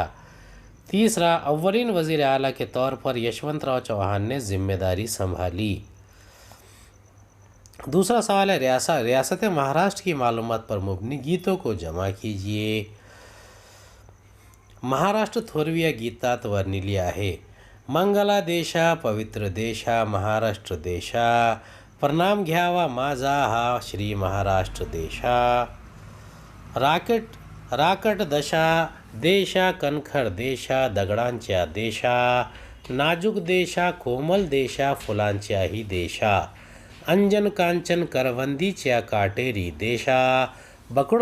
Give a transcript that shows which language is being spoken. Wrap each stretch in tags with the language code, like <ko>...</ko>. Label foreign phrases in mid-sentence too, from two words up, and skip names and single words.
<ur>تیسرا، اولین وزیر اعلیٰ کے طور پر یشونت راؤ چوہان نے ذمہ داری سنبھالی۔ دوسرا سوال ہے، ریاست مہاراشٹر کی معلومات پر مبنی گیتوں کو جمع کیجیے۔</ur> <mr>महाराष्ट्र थोरिया गीतात वर्णिली आहे. मंगला देशा पवित्र देशा महाराष्ट्र देशा प्रणाम घ्यावा माझा हा श्री महाराष्ट्र देशा राकट दशा देशा कणखर देशा दगडांच्या देशा नाजूक देशा कोमल देशा फुलांच्याही देशा अंजन कांचन करवंदीच्या काटेरी देशा, बकुळ</mr>